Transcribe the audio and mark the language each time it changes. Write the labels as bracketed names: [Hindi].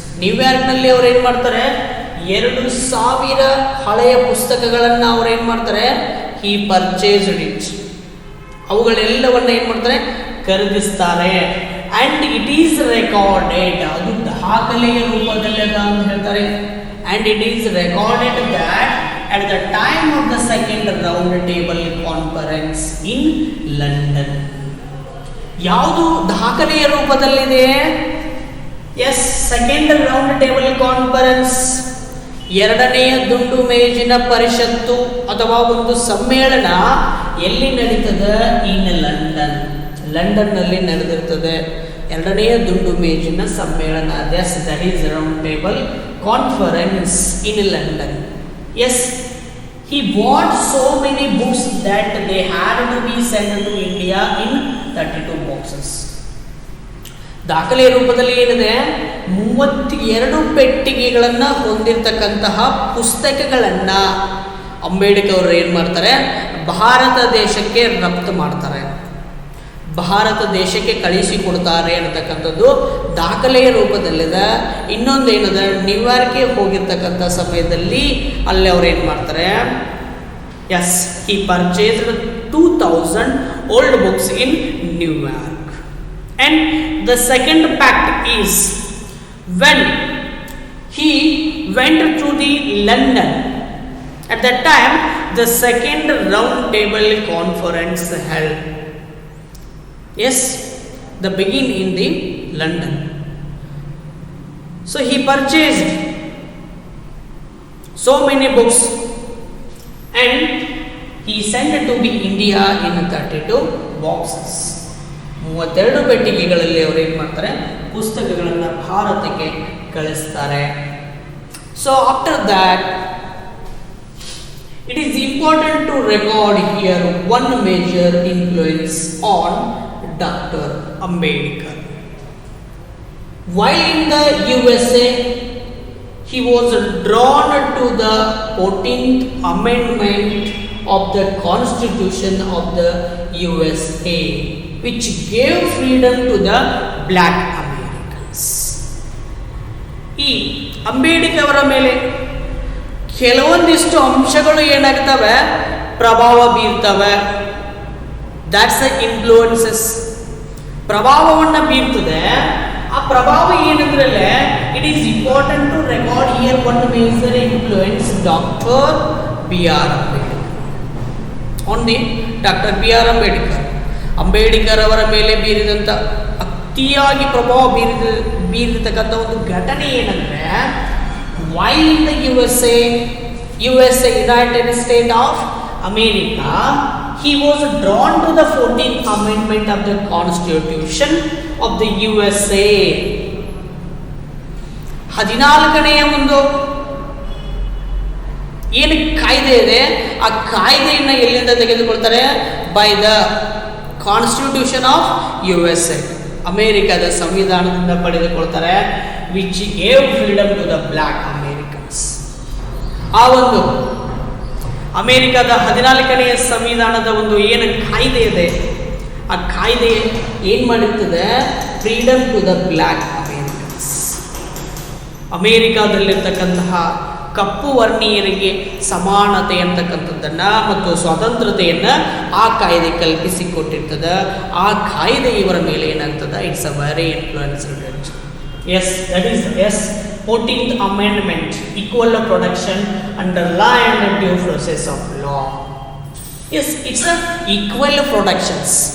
[Kannada] ನ್ಯೂಯಾರ್ಕ್ನಲ್ಲಿ ಅವ್ರು ಏನು ಮಾಡ್ತಾರೆ? 2,000 ಹಳೆಯ ಪುಸ್ತಕಗಳನ್ನು ಅವ್ರು ಏನು ಮಾಡ್ತಾರೆ? [English] he purchased it. [Kannada] ಅವುಗಳೆಲ್ಲವನ್ನ ಏನು ಮಾಡ್ತಾರೆ? ಖರೀದಿಸ್ತಾರೆ. [English] and it is recorded, [Kannada] ಅದು ದಾಖಲೆಯ ರೂಪದಲ್ಲಿ ಅದ ಅಂತ ಹೇಳ್ತಾರೆ. [English] And it is recorded that at the time of the second round table conference in London. [Kannada] ಯಾವುದು ದಾಖಲೆಯ ರೂಪದಲ್ಲಿದೆ? [English] yes, second round table conference, [Kannada] ಎರಡನೆಯ ದುಂಡು ಮೇಜಿನ ಪರಿಷತ್ತು ಅಥವಾ ಒಂದು ಸಮ್ಮೇಳನ ಎಲ್ಲಿ ನಡೀತದೆ? ಇನ್ ಲಂಡನ್ನಲ್ಲಿ ನಡೆದಿರ್ತದೆ. ಎರಡನೆಯ ದುಂಡು ಮೇಜಿನ ಸಮ್ಮೇಳನ. [English] That is round table conference in London. Yes, he bought so many books that they had to be sent to India in 32 boxes. [Kannada] ದಾಖಲೆ ರೂಪದಲ್ಲಿ ಏನಿದೆ, 32 ಪೆಟ್ಟಿಗೆಗಳನ್ನು ಹೊಂದಿರತಕ್ಕಂತಹ ಪುಸ್ತಕಗಳನ್ನು ಅಂಬೇಡ್ಕರ್ ಅವರು ಏನು ಮಾಡ್ತಾರೆ, ಭಾರತ ದೇಶಕ್ಕೆ ರಫ್ತು ಮಾಡ್ತಾರೆ, ಭಾರತ ದೇಶಕ್ಕೆ ಕಳಿಸಿಕೊಡ್ತಾರೆ ಅನ್ನತಕ್ಕಂಥದ್ದು ದಾಖಲೆಯ ರೂಪದಲ್ಲಿದೆ. ಇನ್ನೊಂದು ಏನದ, ನ್ಯೂಯಾರ್ಕ್ಗೆ ಹೋಗಿರ್ತಕ್ಕಂಥ ಸಮಯದಲ್ಲಿ ಅಲ್ಲಿ ಅವ್ರು ಏನು ಮಾಡ್ತಾರೆ, [English] Yes, he purchased 2000 old books in New York. And the second fact is when he went to the London, at that time the second round table conference held. Yes, the begin in the London. So he purchased so many books and he sent to be India in 32 boxes. [Kannada] 32 ಪೆಟ್ಟಿಗೆಗಳಲ್ಲಿ ಅವರು ಏನು ಮಾಡ್ತಾರೆ, ಪುಸ್ತಕಗಳನ್ನು ಭಾರತಕ್ಕೆ ಕಳಿಸ್ತಾರೆ. [English] So after that it is important to record here one major influence on Dr. Ambedkar. While in the USA, he was drawn to the 14th Amendment of the Constitution of the USA, which gave freedom to the black Americans. [Kannada] ಈ ಅಂಬೇಡ್ಕರ್ ಅವರ ಮೇಲೆ ಕೆಲವೊಂದಿಷ್ಟು ಅಂಶಗಳು ಏನಾಗ್ತವೆ, ಪ್ರಭಾವ ಬೀರ್ತವೆ. [English] That's the influences. [Kannada] ಪ್ರಭಾವವನ್ನು ಬೀರ್ತದೆ. ಆ ಪ್ರಭಾವ ಏನಂದ್ರಲ್ಲೇ, [English] It is important to record here one major influence doctor B R Ambedkar on the doctor B R Ambedkar. [Kannada] Ambedkar ಅವರ ಮೇಲೆ ಬೀರಿದಂಥ ಅತಿಯಾಗಿ ಪ್ರಭಾವ ಬೀರಿರ್ತಕ್ಕಂಥ ಒಂದು ಘಟನೆ ಏನಂದರೆ, [English] while in the USA, United States of America, he was drawn to the 14th Amendment of the Constitution of the USA. [Kannada] 14ನೇ ಒಂದು ಏನು ಕಾಯ್ದೆ ಇದೆ, ಆ ಕಾಯ್ದೆಯನ್ನು ಎಲ್ಲಿಂದ ತೆಗೆದುಕೊಳ್ತಾರೆ, [English] by the constitution of USA, [Kannada] ಅಮೇರಿಕಾದ ಸಂವಿಧಾನದಿಂದ ಪಡೆದುಕೊಳ್ತಾರೆ. [English] Which gave freedom to the black Americans. [Kannada] ಆ ಒಂದು ಅಮೇರಿಕಾದ 14ನೇ ಸಂವಿಧಾನದ ಒಂದು ಏನು ಕಾಯ್ದೆ ಇದೆ, ಆ ಕಾಯ್ದೆ ಏನು ಮಾಡಿರ್ತದೆ, [English] Freedom to the black Americans. [Kannada] ಅಮೇರಿಕಾದಲ್ಲಿರ್ತಕ್ಕಂತಹ ಕಪ್ಪು ವರ್ಣೀಯರಿಗೆ ಸಮಾನತೆ ಅಂತಕ್ಕಂಥದ್ದನ್ನು ಮತ್ತು ಸ್ವಾತಂತ್ರ್ಯತೆಯನ್ನು ಆ ಕಾಯ್ದೆ ಕಲ್ಪಿಸಿಕೊಟ್ಟಿರ್ತದೆ. ಆ ಕಾಯ್ದೆ ಇವರ ಮೇಲೆ ಏನಾಗ್ತದೆ, [English] It's a very influenced. Yes, that is yes. 14th Amendment, equal protection under law and due process of law. Yes, it's a equal protections.